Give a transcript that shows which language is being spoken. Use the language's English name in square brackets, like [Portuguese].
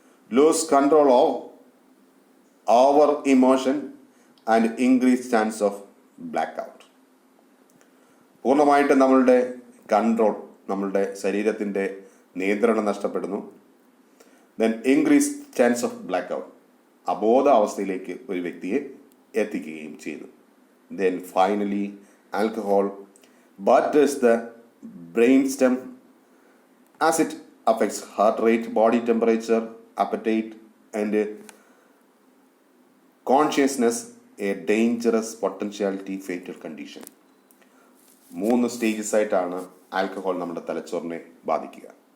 [English] Lose control over emotion and increase chance of black out. [Malayalam] പൂർണ്ണമായിട്ട് നമ്മളുടെ control, നമ്മളുടെ ശരീരത്തിൻ്റെ നിയന്ത്രണം നഷ്ടപ്പെടുന്നു. [English] then increase chance of black out, [Malayalam] അബോധ അവസ്ഥയിലേക്ക് ഒരു വ്യക്തിയെ എത്തിക്കുകയും ചെയ്യുന്നു. [English] Then finally, alcohol batters the brainstem as it affects heart rate, body temperature, appetite, and consciousness, a dangerous potentiality fatal condition. [Malayalam] 3 stages ആയിട്ടാണ് ആൽക്കഹോൾ നമ്മുടെ തലച്ചോറിനെ ബാധിക്കുക.